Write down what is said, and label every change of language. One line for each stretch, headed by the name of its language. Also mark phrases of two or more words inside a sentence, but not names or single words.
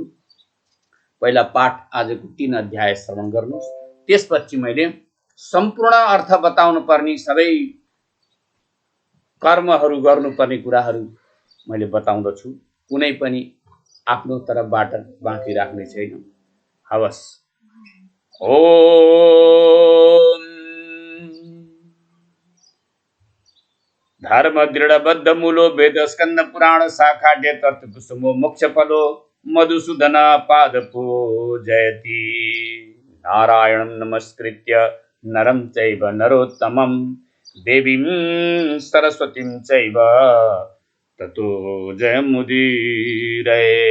Nepali: पहिला पाठ आजको 3 अध्याय श्रवण गर्नुहोस्। त्यसपछि मैले सम्पूर्ण अर्थ बताउनु पर्ने सबै कर्महरू गर्नुपर्ने कुराहरू मैले बताउँदछु। कुनै पनि आफ्नो तर्फबाट बाँकी राख्ने छैन। हवस्।
Sanskrit: ओम धर्म दृढबद्ध मूलो वेद स्कंद पुराण शाखा तर्थ कुसुमो मोक्ष फलो मधुसूदन पाद पूजयति। नारायणं नमस्कृत्य नरं चैव नरोत्तमं देवीं सरस्वतीं चैव ततो जयमुदीरये।